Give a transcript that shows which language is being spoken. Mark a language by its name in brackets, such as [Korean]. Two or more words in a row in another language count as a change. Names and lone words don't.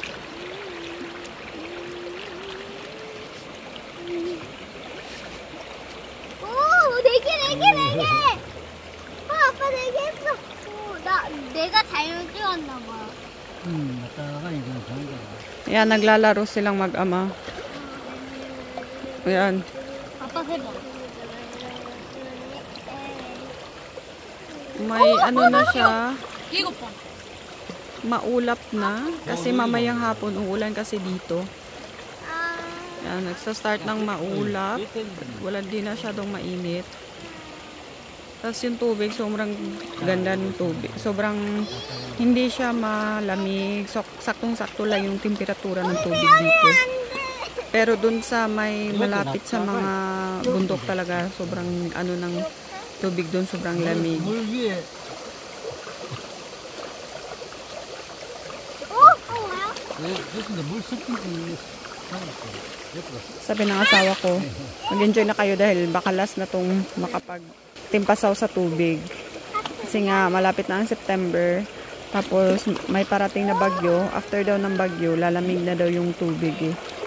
[Korean] 오, 네 개. 아빠 4개 했어. 내가 잘못 찍었나 봐. 갔다가 이건 좋은 거야. [Filipino] Ayan, naglalaro silang mag-ama. Ayan. [Korean] 아빠 해봐. [Filipino] May ano na siya. [Korean] 이거 봐. [Filipino] Maulap na. Kasi mamayang hapon, uulan kasi dito. 아, Ayan, nagsa-start ng maulap. Wala din na masyadong mainit. Tapos yung tubig, sobrang ganda ng tubig. Sobrang hindi siya malamig. Saktong-sakto lang yung temperatura ng tubig dito. Pero dun sa may malapit sa mga bundok talaga, sobrang ano ng tubig dun, sobrang lamig. [Korean] 물 위에 근데 물 섞인 게 [Filipino] Sabi ng asawa ko, mag-enjoy na kayo dahil baka last na tong makapag-timpasaw sa tubig. Kasi nga, malapit na ang September. Tapos, may parating na bagyo. After daw ng bagyo, lalamig na daw yung tubig eh.